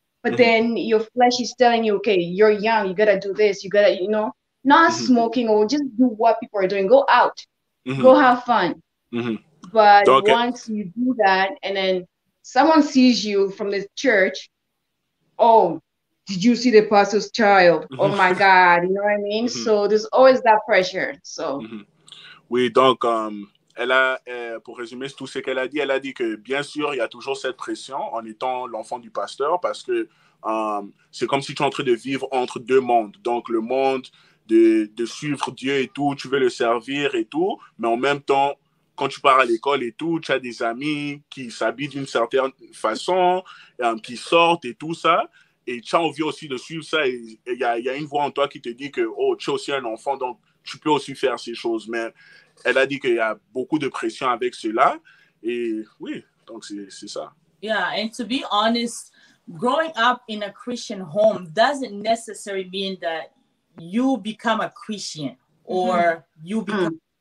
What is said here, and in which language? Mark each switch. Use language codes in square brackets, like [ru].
[en] But then your flesh is telling you, okay, you're young, you gotta do this, you gotta, you know, not smoking or just do what people are doing. Go out, go have fun. But once you do that, and then someone sees you from the church, oh, did you see the pastor's child? Oh my God, you know what I mean? So there's always that pressure. So. [fr] Oui, donc elle a, pour résumer tout ce qu'elle a dit que bien sûr, il y a toujours cette pression en étant l'enfant du pasteur parce que c'est comme si tu es en train de vivre entre deux mondes. Donc, le monde de suivre Dieu et tout, tu veux le servir et tout, mais en même temps, quand tu pars à l'école et tout, tu as des amis qui s'habillent d'une certaine façon, qui sortent et tout ça, et tu as envie aussi de suivre ça, et il y a une voix en toi qui te dit que, oh, tu es aussi un enfant, donc tu peux aussi faire ces choses, mais elle a dit qu'il y a beaucoup de pression avec cela. Et oui, donc c'est ça. [en] Yeah, and to be honest, growing up in a Christian home doesn't necessarily mean that you become a Christian or you become...